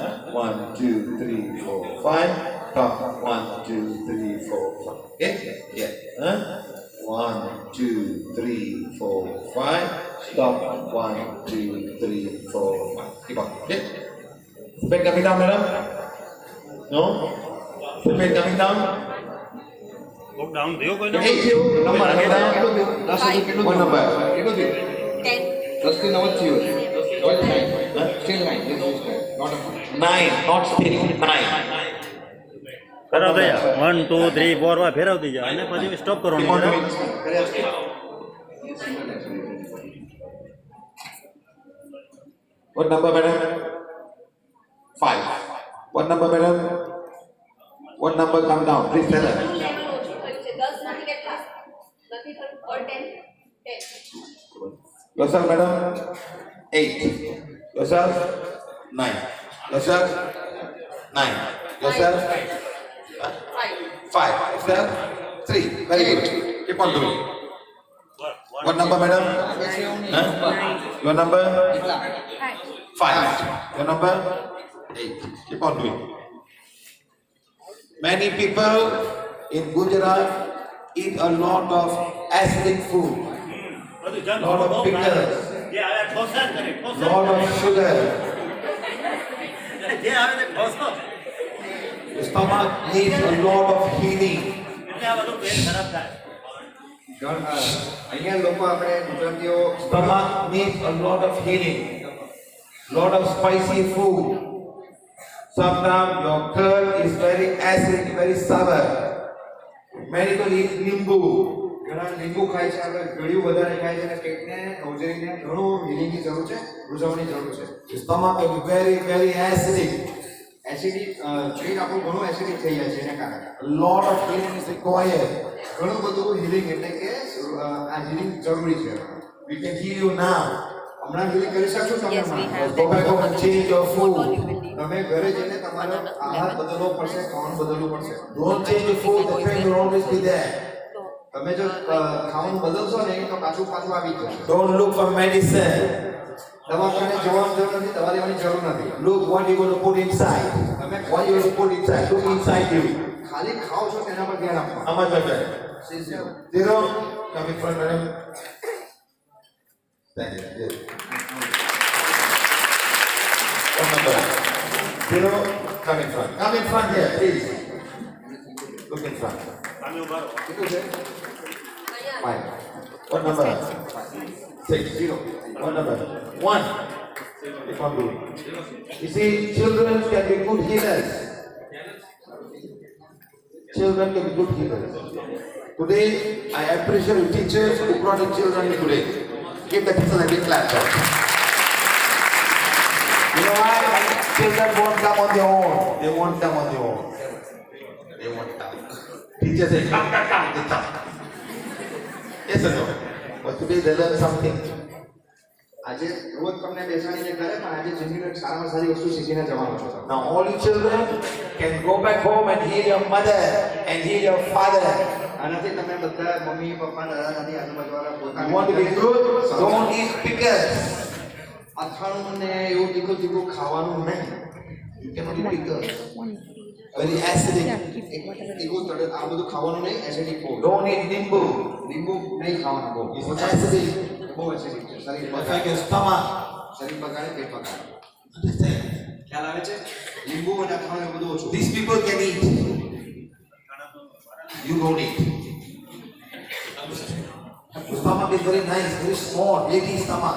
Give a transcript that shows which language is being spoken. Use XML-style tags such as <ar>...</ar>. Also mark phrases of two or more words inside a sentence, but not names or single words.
<en>1, 2, 3, 4, 5. Stop. 1, 2, 3, 4, 5. Okay? Yeah. Huh? 1, 2, 3, 4, 5. Stop. 1, 2, 3, 4, 5. Keep on. Okay. Speed coming down, madam. No. Speed coming down.</en> <gu>બહુ ડાઉન થયો કોઈ</gu> <en>8. Number coming down.</en> <gu>દસ સુધી કેટલું</gu> <en>What number?</en> <gu>કેટલું થયું 10. 10 થી 9 થયું</gu> <en>What 9? Still 9. This is not a 9. Not still. 9.</en> <gu>ફેરવતા જા 1 2 3 4 માં ફેરવતી જા અને પછી સ્ટોપ</gu> <en>Keep on</en> <gu>કરવાનું</gu> <en>doing. What number, madam? 5. What number, madam? What number come down? Please tell her.</en> <gu>લેવલ ઓછું થયું છે 10 માંથી કેટલા નથી થયું or 10</gu> <en>Yourself, madam? 8. Yourself? 9. Yourself? 9. Yourself? 5. Yourself? 3. Very good. Keep on doing. What number, madam? Huh? Your number? 5. Your number? 8. Keep on doing. Many people in Gujarat eat a lot of acidic food,</en> <gu>બધું જન</gu> <en>lot of pickles,</en> <gu>જે આવે ઠોસા જ કરે ઠોસા</gu> <en>lot of sugar.</en> <gu>જે આવે તે ઠોસો</gu> <en>The stomach needs a lot of healing.</en> <gu>એટલે આ બધું પેટ ખરાબ થાય અહીંયા લોકો આપણે ગુજરાતીઓ</gu> <en>Stomach needs a lot of healing. Lot of spicy food. Sometimes your curd is very acid, very sour. Many people eat nimbu.</en> <gu>ઘણા લીંબુ ખાય છે આપણે ગળ્યું વધારે ખાય છે અને પેટને હોજરીને ઘણું હીલિંગની જરૂર છે રૂઝવવાની જરૂર છે</gu> <en>The stomach is very, very acidic.</en> <gu>એસિડિક પેટ આપણું ઘણું એસિડિક થઈ જાય છે એના કારણે</gu> <en>A lot of healing is required.</en> <gu>ઘણું બધું હીલિંગ એટલે કે આ હીલિંગ જરૂરી છે</gu> <en>We can heal you now.</en> <gu>હમણાં હીલિંગ કરી શકશો તમે</gu> <en>Yes, we have. Go back home and change your food.</en> <gu>તમે ઘરે જઈને તમારો આહાર બદલવો પડશે ખાવાનું બદલવું પડશે</gu> <en>Don't change your food, the pain will always be there.</en> <gu>તમે જો ખાવાનું બદલશો ને તો પાછું પાછું આવી જ જશે</gu> <en>Don't look for medicine.</en> <gu>દવાખાને જવાની જરૂર નથી દવા લેવાની જરૂર નથી</gu> <en>Look what you're going to put inside. What you're going to put inside. Look inside you.</en> <gu>ખાલી ખાઓ છો તેના પર ધ્યાન આપો</gu> <en>How much, my friend? 0. Come in front, madam. Thank you. Yes. What number? 0. Come in front. Come in front here, please. Look in front.</en> <gu>તમે ઉભા રહો કેટલું છે</gu> <en>5. What number? 6. 0. What number? 1. Keep on doing. You see, children can be good healers. Children can be good healers. Today, I appreciate you teachers who brought the children in today. Give the teachers a big clap. You know why? Children won't come on their own. They won't come on their own. They won't come. Teachers say, come, come, come. They come. Yes or no? But today they learn something.</en> <gu>આજે રોજ તમને બેસાડીને કરે પણ આજે જિંદગીનો એક સારામાં સારી વસ્તુ શીખીને જવાનો છો તમે</gu> <en>Now all you children can go back home and heal your mother and heal your father.</en> <gu>આનાથી તમે બધા મમ્મી પપ્પા દાદા દાદી આજુબાજુવાળા</gu> <en>You want to be good? Don't eat pickles.</en> <gu>અથાણું ને એવું તીખું તીખું ખાવાનું નહીં</gu> <en>You cannot eat pickles. Very acidic.</en> <gu>તીખું આ બધું ખાવાનું નહીં</gu> <en>acidic food Don't eat nimbu.</en> <gu>લીંબુ નહીં ખાવાનું બહુ</gu> <en>It's acidic.</en> <gu>બહુ એસિડિક છે શરીર</gu> <en>Affect</en> <gu>બગાડે</gu> <en>your stomach.</en> <gu>શરીર બગાડે પેટ બગાડે Understand? ખ્યાલ આવે છે લીંબુ અને અથાણું એ બધું ઓછું</gu> <en>These people can eat. You don't eat. Your stomach is very nice, very small, baby stomach.</en>